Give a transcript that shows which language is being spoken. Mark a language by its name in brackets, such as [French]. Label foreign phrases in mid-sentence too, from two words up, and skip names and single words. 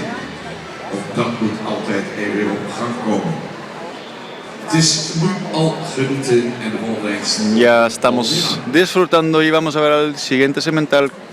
[Dutch] Ook dat moet altijd er weer op gang komen. Het is nu al genieten en de volgende hengst. [Spanish] Ya estamos disfrutando y vamos a ver al siguiente semental.